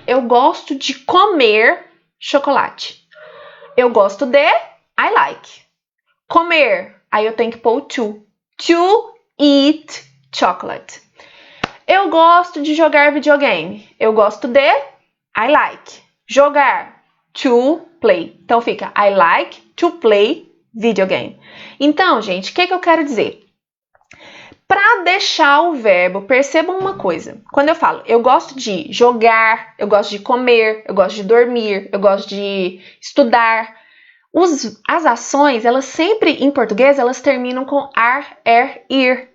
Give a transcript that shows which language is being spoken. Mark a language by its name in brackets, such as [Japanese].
[Portuguese] Eu gosto de comer chocolate. Eu gosto de [English] I like. [Portuguese] Comer, aí eu tenho que pôr o to. [English] To eat chocolate. [Portuguese] Eu gosto de jogar videogame. Eu gosto de [English] I like. [Portuguese] Jogar. To [English] play. Então fica I like to play video game. [Portuguese] Então, gente, o que eu quero dizer? Para deixar o verbo, percebam uma coisa. Quando eu falo, eu gosto de jogar, eu gosto de comer, eu gosto de dormir, eu gosto de estudar. As ações, elas sempre, em português, elas terminam com ar, ir.